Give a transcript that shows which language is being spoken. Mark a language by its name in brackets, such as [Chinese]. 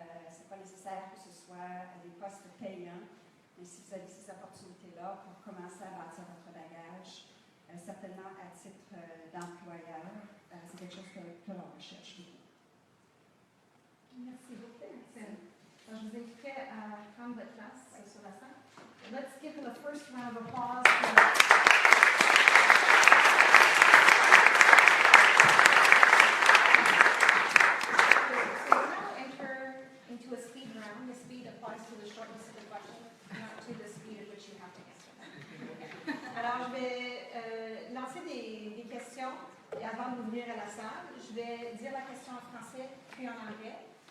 [French] C'est pas nécessaire que ce soit des postes payants, mais si vous avez ces opportunités-là pour commencer à bâtir votre bagage, certainement à titre d'employeur, c'est quelque chose que l'on recherche beaucoup. Merci beaucoup, Maxime. Alors, je vous inviterai à prendre votre place sur la salle. [English] Let's give them a first round of applause. So we'll now enter into a speed round. The speed applies to the shortness of the question, not to the speed at which you have to answer them. [French] Alors, je vais lancer des questions et avant d'ouvrir à la salle, je vais dire la question en français puis en anglais.